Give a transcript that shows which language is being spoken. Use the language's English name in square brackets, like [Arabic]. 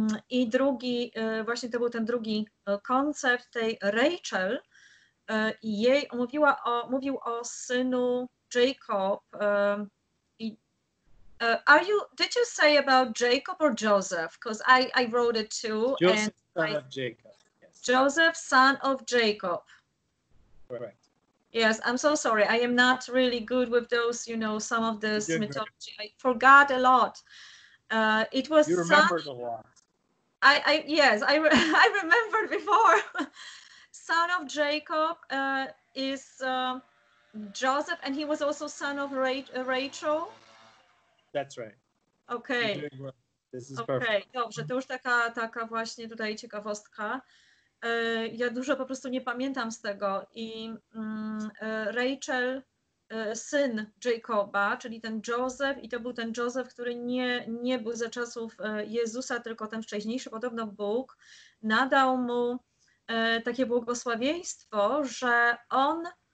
[Polish] I drugi, właśnie to był ten drugi koncept tej Rachel i jej mówił o synu Jacob. [English] Did you say about Jacob or Joseph? Because I wrote it too. Joseph, son of Jacob. Yes. Joseph, son of Jacob. Correct. Yes, I'm so sorry. I am not really good with those, some of this mythology. I forgot a lot. It was. You remembered a lot. Yes, I remembered before. Son of Jacob is Joseph, and he was also son of Rachel. That's right. Okay. Well. This is perfect. [Polish] Dobrze, to już taka właśnie tutaj ciekawostka. Ja dużo po prostu nie pamiętam z tego i Rachel, syn Jacoba, czyli ten Józef, i to był ten Józef, który nie był za czasów Jezusa, tylko ten wcześniejszy, podobno Bóg nadał mu takie błogosławieństwo, że on,